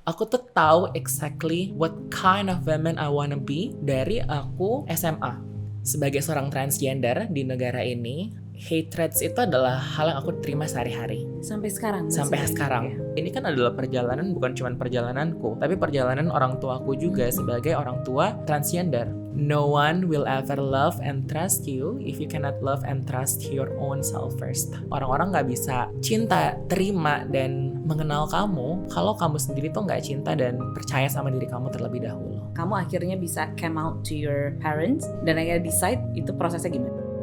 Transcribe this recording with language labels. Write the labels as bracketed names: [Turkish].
[Indonesian] aku tuh tahu [English] exactly what kind of woman I wanna be [Indonesian] dari aku SMA. Sebagai seorang transgender di negara ini, hatreds itu adalah hal yang aku terima sehari-hari. Sampai sekarang? Sampai sekarang. Ini kan adalah perjalanan, bukan cuma perjalananku, tapi perjalanan orang tuaku juga sebagai orang tua transgender. [English] No one will ever love and trust you if you cannot love and trust your own self first. [Indonesian] Orang-orang gak bisa cinta, terima, dan mengenal kamu kalau kamu sendiri tuh gak cinta dan percaya sama diri kamu terlebih dahulu. Kamu akhirnya bisa [English] come out to your parents [Indonesian] dan akhirnya decide, itu prosesnya gimana?